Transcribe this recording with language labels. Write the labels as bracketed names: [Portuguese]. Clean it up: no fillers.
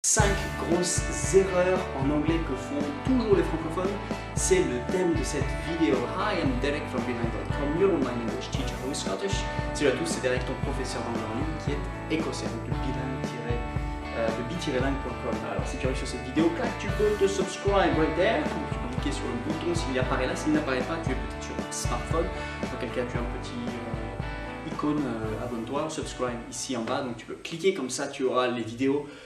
[French] 5 grosses erreurs en anglais que font toujours les francophones, c'est le thème de cette vidéo. [English] Hi, I'm Derek from Bilingue.com, your online English teacher who is Scottish. [French] Salut à tous, c'est Derek, ton professeur d'anglais en ligne qui est écossais, donc le bi-lingue.com. Alors si tu arrives sur cette vidéo, clac, tu peux te [English] subscribe right there. [French] Tu peux cliquer sur le bouton s'il apparaît là, s'il n'apparaît pas, tu es peut-être sur un smartphone. Dans quel cas tu as un petit icône abonne-toi, subscribe ici en bas, donc tu peux cliquer comme ça, tu auras les vidéos.